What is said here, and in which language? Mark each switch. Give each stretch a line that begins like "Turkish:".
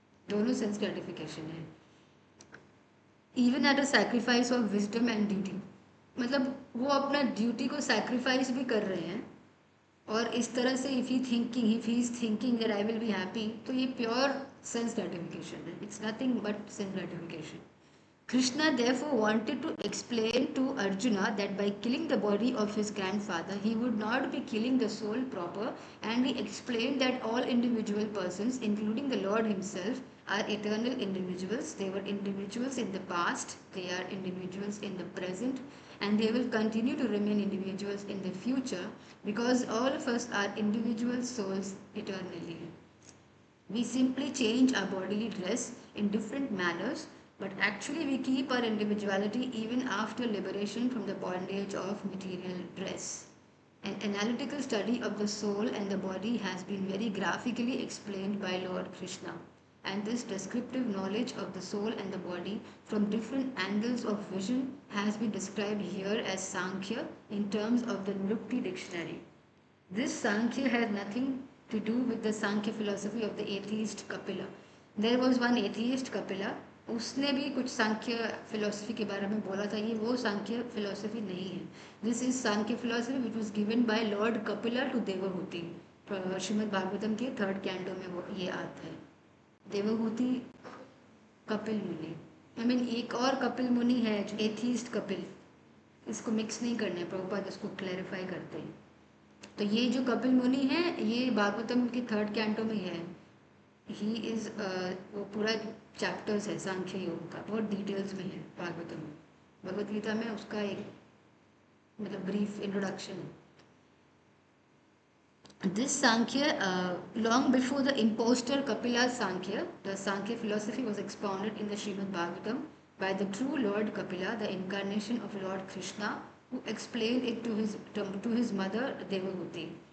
Hindi: दोनों sense gratification है.
English: even at a sacrifice of wisdom and duty,
Hindi: मतलब वो अपना ड्यूटी को सैक्रिफाइस भी कर रहे हैं, और इस तरह से
English: if he is thinking that I will be happy,
Hindi: तो ये प्योर सेंस ग्रेटिफिकेशन है.
English: It's nothing but sense gratification. Krishna therefore wanted to explain to Arjuna that by killing the body of his grandfather, he would not be killing the soul proper, and he explained that all individual persons, including the Lord himself, are eternal individuals. They were individuals in the past, they are individuals in the present, and they will continue to remain individuals in the future because all of us are individual souls eternally. We simply change our bodily dress in different manners, but actually we keep our individuality even after liberation from the bondage of material dress. An analytical study of the soul and the body has been very graphically explained by Lord Krishna, and this descriptive knowledge of the soul and the body from different angles of vision has been described here as Sankhya in terms of the Nirukti dictionary. This Sankhya has nothing to do with the Sankhya philosophy of the atheist Kapila. There was one atheist
Hindi: Kapila, उसने भी कुछ सांख्य philosophy के बारे में बोला था. ये वो सांख्य फिलोसफी नहीं है.
English: This is Sankhya philosophy which was given by Lord Kapila to Devahuti.
Hindi: Shrimad Bhagavatam के 3rd कैंटो में वो ये आता है. देवहूति कपिल मुनि।
English: I mean
Hindi: एक और कपिल मुनि है जो एथीस्ट कपिल, इसको मिक्स नहीं करना है, प्रभुपाद इसको क्लैरिफाई करते हैं। तो ये जो कपिल मुनि है ये भागवतम की 3rd कैंटो में है। ही इज़ वो पूरा चैप्टर्स है सांख्य योग का, बहुत डिटेल्स में है भागवतम में। भगवद गीता में उसका एक मतलब ब्रीफ इंट्रोडक्शन है।
English: This Sankhya, long before the impostor Kapila's Sankhya, the Sankhya philosophy was expounded in the Srimad Bhagavatam by the true Lord Kapila, the incarnation of Lord Krishna, who explained it to his mother Devahuti.